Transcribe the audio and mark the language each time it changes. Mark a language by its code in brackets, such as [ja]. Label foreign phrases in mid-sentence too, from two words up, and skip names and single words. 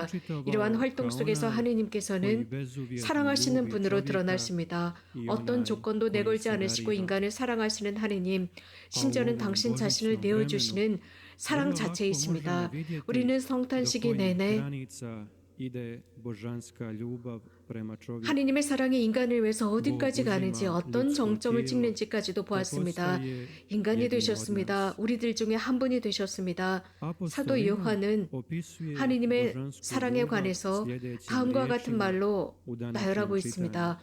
[ko] 이러한 활동 속에서 하느님께서는 사랑하시는 분으로 드러나십니다. 어떤 조건도 내걸지 않으시고 인간을 사랑하시는 하느님, 심지어는 당신 자신을 내어주시는 사랑 자체이십니다. 우리는 성탄 시기 내내 [hr] ide božanska ljubav prema čovjeku. [ko] 하느님의 사랑이 인간을 위해서 어디까지 가는지 어떤 정점을 찍는지까지도 보았습니다. 인간이 되셨습니다. 우리들 중에 한 분이 되셨습니다. 사도 요한은 하느님의 사랑에 관해서 다음과 같은 말로 나열하고 있습니다.